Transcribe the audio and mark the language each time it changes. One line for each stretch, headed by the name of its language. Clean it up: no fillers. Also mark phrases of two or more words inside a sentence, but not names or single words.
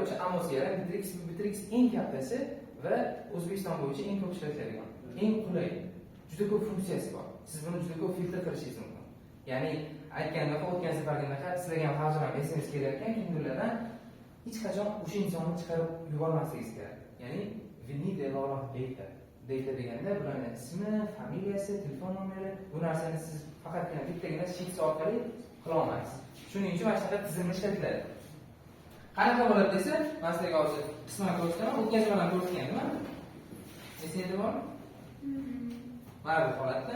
Uzbek: O'sha Amo CRM, Bitrix eng kattasi va O'zbekiston bo'yicha eng ko'p ishlatiladigan, eng qulay. Juda ko'p funksiyasi bor. Siz buni juda ko'p filtr qilishingiz mumkin. Ya'ni aytganda o'tgan safarginaqa sizlarga ham hozir ham SMS kelayotgan kimlardan hech qachon o'sha insonni chiqarib yubormasligingiz kerak. Ya'ni
English: we need a lot of data.
Uzbek: Data deganda bularning ismi, familiyasi, telefon nomeri, bu narsani siz faqatgina bittagina sheet orqali qila olmaysiz. Shuning uchun mana shunday tizimlar ishlatiladi. Qanaqa bo'ladi desa, men sizlarga hozir qisman ko'rsataman, o'tgan safar ham ko'rsatganman. Esingizda bormi? Mana bu holatda.